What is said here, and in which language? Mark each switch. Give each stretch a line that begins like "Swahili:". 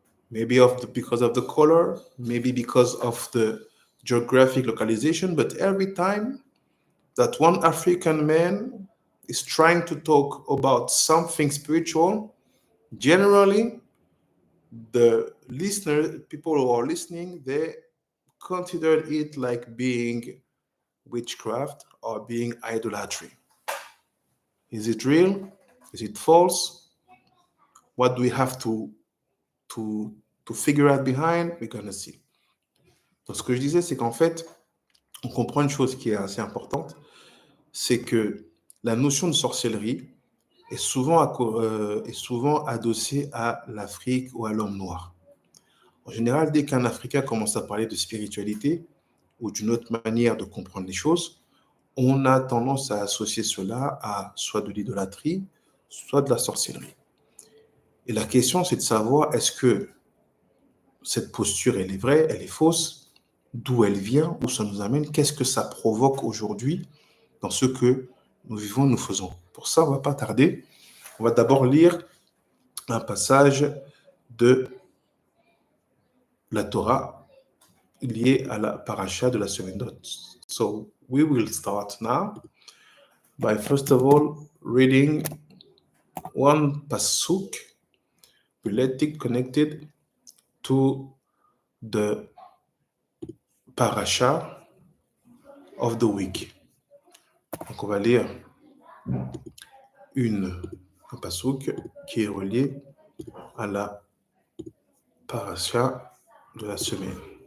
English: Maybe because of the color, maybe because of the geographic localization, but every time that one African man is trying to talk about something spiritual, generally the listener, people who are listening, they consider it like being witchcraft or being idolatry. Is it real? Is it false? What do we have to, to figure out behind? We're gonna see.
French: Donc, ce que je disais, c'est qu'en fait, on comprend une chose qui est assez importante, c'est que la notion de sorcellerie est souvent adossée à l'Afrique ou à l'homme noir. En général, dès qu'un Africain commence à parler de spiritualité ou d'une autre manière de comprendre les choses, on a tendance à associer cela à soit de l'idolâtrie, soit de la sorcellerie. Et la question, c'est de savoir, est-ce que cette posture, elle est vraie, elle est fausse, d'où elle vient, où ça nous amène, qu'est-ce que ça provoque aujourd'hui dans ce que nous vivons, nous faisons. Pour ça, on ne va pas tarder. On va d'abord lire un passage de la Torah lié à la Parashat de la semaine d'Ot.
English: So, we will start now by first of all reading one pasuk related, connected to the Parashat of the week.
French: Donc, on va lire un pasuk qui est relié à la Parashat de la semaine.